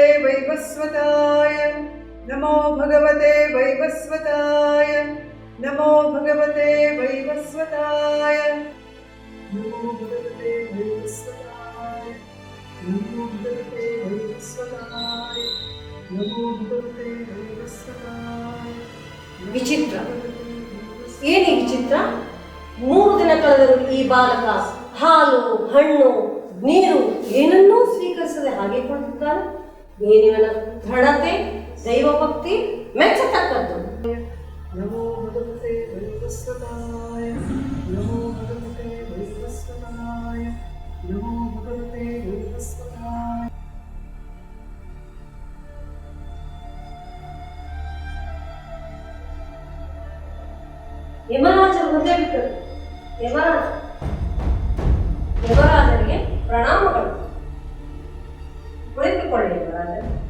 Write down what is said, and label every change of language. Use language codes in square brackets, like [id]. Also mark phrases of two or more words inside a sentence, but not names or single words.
[sa] वैवस्वताय, नमो भगवते वैवस्वताय, नमो भगवते वैवस्वताय, नमो भगवते वैवस्वताय, नमो भगवते वैवस्वताय, नमो भगवते वैवस्वताय. [kn] ವಿಚಿತ್ರ, ಏನೇ ವಿಚಿತ್ರ? 3 ದಿನ ಕಳೆದರೂ ಈ ಬಾಲಕ ಹಾಲು, ಹಣ್ಣು, ನೀರು ಏನನ್ನೂ ಸ್ವೀಕರಿಸದೆ ಹಾಗೆ ಕುಳಿತಿದ್ದಾನೆ. ಏನಿವನ ದೃಢತೆ, ದೈವಭಕ್ತಿ ಮೆಚ್ಚತಕ್ಕದ್ದು. [sa] नमो भगवते वैवस्वताय, नमो भगवते वैवस्वताय, नमो भगवते वैवस्वताय. [kn] ಯಮರಾಜರು ಮುಂದೆ ಬಿಟ್ಟರು. ಯಮರಾಜರಿಗೆ ಪ್ರಣಾಮಗಳು. ಕುಳಿತುಕೊಳ್ಳಿ ಯಮರಾಜರು.